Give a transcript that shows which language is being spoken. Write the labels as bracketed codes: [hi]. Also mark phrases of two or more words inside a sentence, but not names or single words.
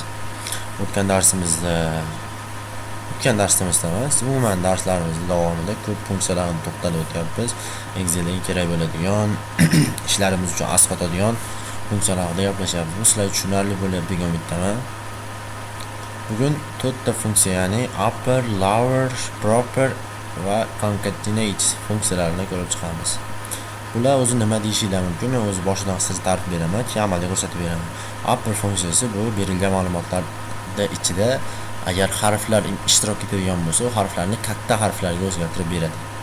[uz] O'tgan darsimizda emas, umuman darslarimiz davomida ko'p funksiyalarni to'xtalib o'tyapmiz. Excelga kerak bo'ladigan ishlarimiz uchun asqatadigan funksiyalar haqida gaplashyapmiz. Bu sizlar tushunarli bo'lyapti degan umiddaman. Bugun 4 ta funksiya, ya'ni upper, lower, proper va concatenate funksiyalarini ko'rib chiqamiz. Bular o'zi nima deyishingiz mumkin. Men o'zi boshidan qisqacha ta'rif beraman, keyin amalda ko'rsatib beraman. Upper funksiyasi bu berilgan ma'lumotlarda ichida agar harflar ishtirok etadigan bo'lsa, u harflarni katta harflarga o'zgartirib beradi.